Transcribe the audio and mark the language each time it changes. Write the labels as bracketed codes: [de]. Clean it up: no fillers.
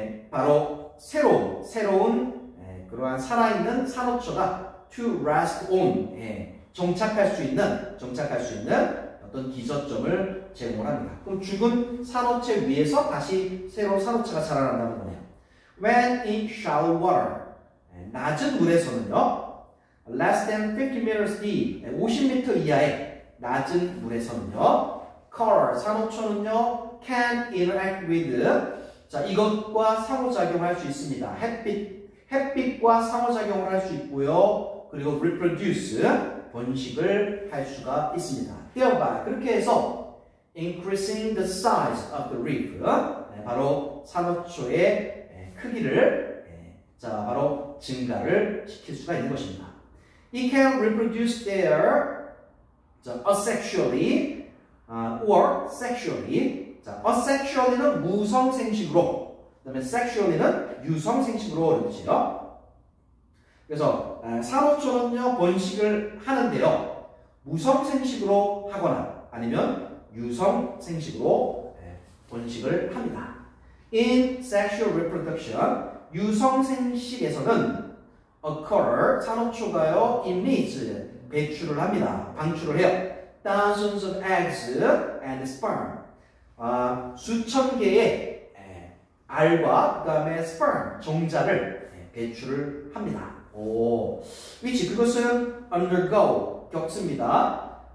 [ko] 바로 새로운 그러한 살아있는 산호초가 [en] to rest on. [ko] 정착할 수 있는 어떤 기저점을 제공합니다. 그럼 죽은 산호체 위에서 다시 새로운 산호체가 자라난다는 거네요. [en] When in shallow water, [ko] 낮은 물에서는요, [en] less than 50 meters deep, [ko] 50m 이하의 낮은 물에서는요, [en] coral, [ko] 산호초는요, [en] can interact with, [ko] 자, 이것과 상호작용할 수 있습니다. 햇빛과 상호작용을 할 수 있고요. 그리고 reproduce, 번식을 할 수가 있습니다. [en] thereby, [ko] 그렇게 해서 [en] increasing the size of the leaf, [ko] 바로 산호초의 크기를 바로 증가를 시킬 수가 있는 것입니다. [en] It can reproduce there asexually or sexually. [ko] asexually는 무성생식으로, 그다음에 sexually는 유성생식으로 이런 뜻이에요. 그래서 산호초는요 번식을 하는데요, 무성생식으로 하거나 아니면 유성생식으로 번식을 합니다. [en] In sexual reproduction, [ko] 유성생식에서는 [en] occur, [ko] 산호초가요 [en] emits, [ko] 배출을 합니다. 방출을 해요. [en] thousands of eggs and sperm, [ko] 수천 개의 알과 그 다음에 sperm, 종자를 배출을 합니다. which, 그것은 undergo, 겪습니다.